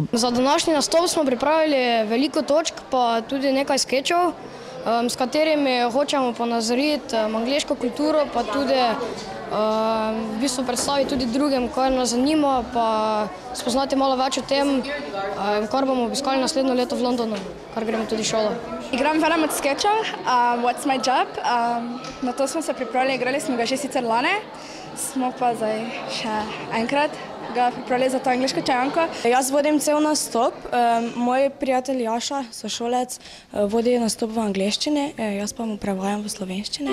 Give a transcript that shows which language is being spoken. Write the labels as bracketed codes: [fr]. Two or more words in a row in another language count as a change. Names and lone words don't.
[sl] Za današnji nastop smo pripravili veliko točk, pa tudi nekaj skečov, s katerimi hočemo ponazoriti angleško kulturo, pa tudi v bistvu predstaviti tudi drugim, kar nas zanima, pa spoznati malo več o tem, kar bomo obiskali naslednjo leto v Londonu, kar gremo tudi v šolo. Igram veliko od skečev, [en] What's my job? [sl] Na to smo se pripravili, igrali smo ga že sicer lani, smo pa zdaj še enkrat ga pripravili za to angleško čajanko. Jaz vodim cel nastop, moj prijatelj Jaša, sošolec, vodi nastop v angleščini, jaz pa mu prevajam v slovenščini.